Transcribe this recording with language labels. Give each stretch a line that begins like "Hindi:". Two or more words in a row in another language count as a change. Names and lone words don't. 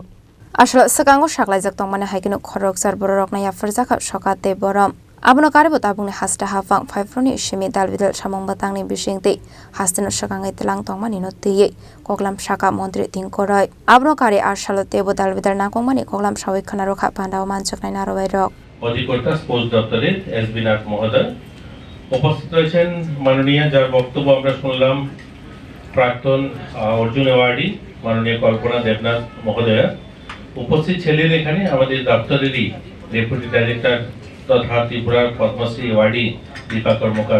Kok Borok: Asal sekango saklaijak tongmani haikino khorok sar borok na yafar zakha sakate borom abono karebo tabungni hasta hafang phaifroni shimi dalbidal samong batangni bisingti hastino sakangai telang tongmani no tiye koklam saka mantri tingkorai abono kari arsalo tebo dalbidal nakongmani koklam sawik khana rokha pandao manchaknai narowai rok
Bangla: অধিকর্তা স্পোর্টস দপ্তরের এসবি নাথ মহোদয় উপস্থিত রয়েছেন মাননীয় যার বক্তব্য আমরা শুনলাম প্রাক্তন অর্জুন অ্যাওয়ার্ডি মাননীয় কল্পনা দেবনাথ মহোদয়া উপস্থিত ছিলেন এখানে আমাদের দপ্তরেরই
English: deputy director
Bangla: তথা ত্রিপুরার পদ্মশ্রী অ্যাওয়ার্ডি দীপা কর্মকার